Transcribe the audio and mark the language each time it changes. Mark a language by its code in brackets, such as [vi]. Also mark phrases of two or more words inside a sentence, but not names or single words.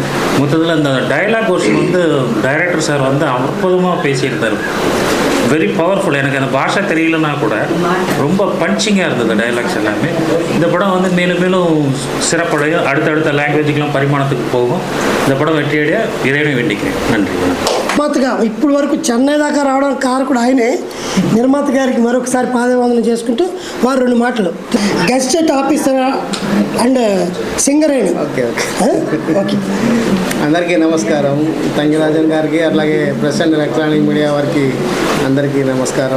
[ta] மொத்தத்தில் இந்த டைலாக் போர்ஷன் வந்து டைரக்டர் சார் வந்து அற்புதமாக பேசியிருந்தார். [en] very powerful. [ta] எனக்கு அந்த பாஷை தெரியலன்னா கூட ரொம்ப பஞ்சிங்காக இருந்தது டைலாக்ஸ் எல்லாமே. இந்த படம் வந்து மேலும் மேலும் சிறப்படையும், அடுத்தடுத்த லாங்குவேஜுக்கெலாம் பரிமாணத்துக்கு போகும். இந்த படம் வெற்றியடைய இறைவனை வேண்டிக்கிறேன். நன்றி. [te] నిర్మాతగా ఇప్పుడు వరకు చెన్నై దాకా రావడానికి కారకుడు ఆయనే. నిర్మాత గారికి మరొకసారి పాదవందనం చేసుకుంటూ వారు 2 మాటలు. [en] gested officer and singer అయిన. [te] ఓకే. ఓకే. అందరికీ నమస్కారం. తంగిరాజన్ గారికి అట్లాగే [en] press and electronic media [te] వారికి అందరికీ నమస్కారం.